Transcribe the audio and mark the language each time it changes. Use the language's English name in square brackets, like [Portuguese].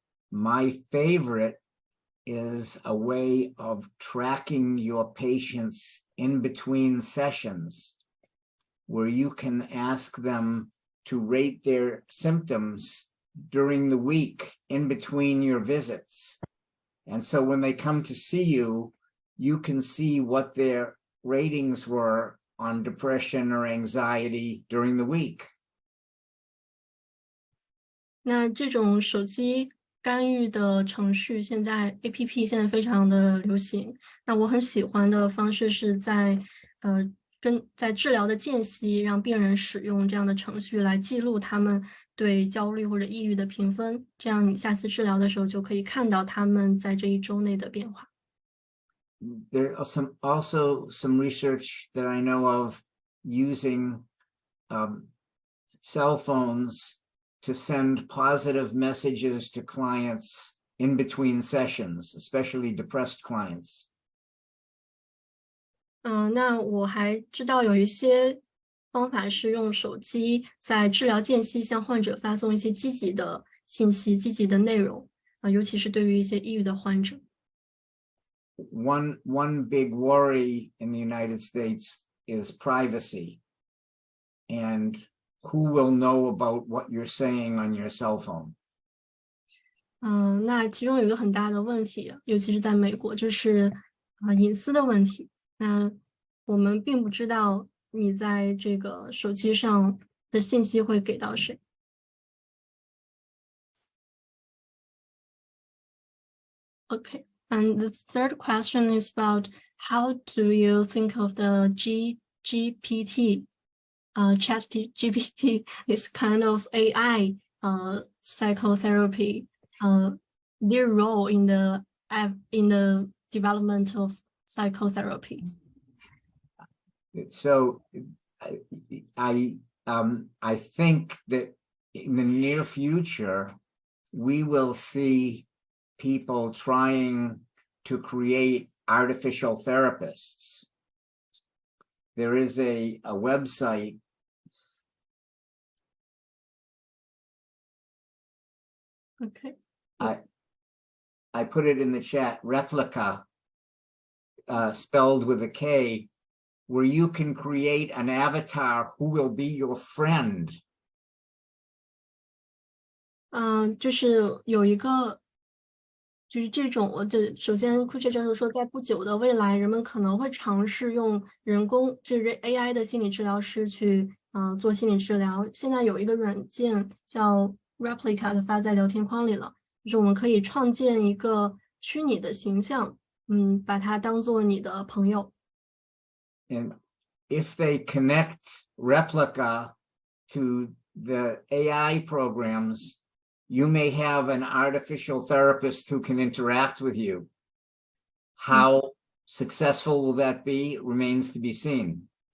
[English] My favorite is a way of tracking your patients in between sessions, where you can ask them to rate their symptoms during the week in between your visits. And so when they come to see you, you can see what their ratings were on depression or anxiety during the week. [Chinese] 那这种手机干预的程序，现在 APP 现在非常的流行。那我很喜欢的方式是在治疗的间隙，让病人使用这样的程序来记录他们对焦虑或者抑郁的评分，这样你下次治疗的时候就可以看到他们在这一周内的变化。 [English] There are also some research that I know of using cell phones to send positive messages to clients in between sessions, especially depressed clients. [Chinese] 那我还知道有一些方法是用手机在治疗间隙向患者发送一些积极的信息、积极的内容，尤其是对于一些抑郁的患者。 [English] One big worry in the United States is privacy, and who will know about what you're saying on your cell phone? [Chinese] 那其中有一个很大的问题，尤其是在美国，就是隐私的问题。那我们并不知道你在这个手机上的信息会给到谁。 [English] Okay, and the third question is about how do you think of the GPT? ChatGPT is kind of AI psychotherapy. Their role in the development of psychotherapy. So I think that in the near future, we will see people trying to create artificial therapists. There is a website. Okay. I put it in the chat, Replica, spelled with a K, where you can create an avatar who will be your friend. [Chinese] 就是有一个，就是这种，首先库切教授说，在不久的未来，人们可能会尝试用人工，就是 AI 的心理治疗师去做心理治疗。现在有一个软件叫 Replica 发在聊天框里了，就是我们可以创建一个虚拟的形象，把它当做你的朋友。 [English] And if they connect Replica to the AI programs, you may have an artificial therapist who can interact with you. How successful will that be remains to be seen.